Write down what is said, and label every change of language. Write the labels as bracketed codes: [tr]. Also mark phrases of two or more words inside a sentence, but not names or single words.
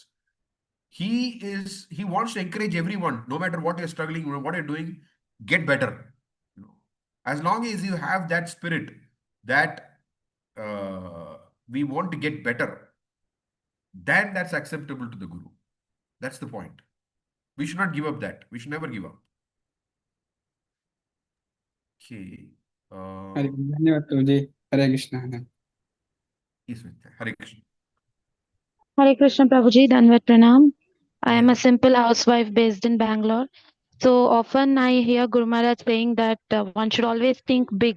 [en] He wants to encourage everyone, no matter what you're struggling, what you're doing, get better. As long as you have that spirit that we want to get better, then that's acceptable to the Guru. That's the point. We should not give up that. We should never give up. Okay. [hi] धन्यवाद प्रभुजी. हरे कृष्ण. [en] Yes, Hare Krishna. Hare Krishna Prabhuji, [hi] दंडवत प्रणाम. [en] I am a simple housewife based in Bangalore. So often I hear Guru Maharaj saying that one should always think big.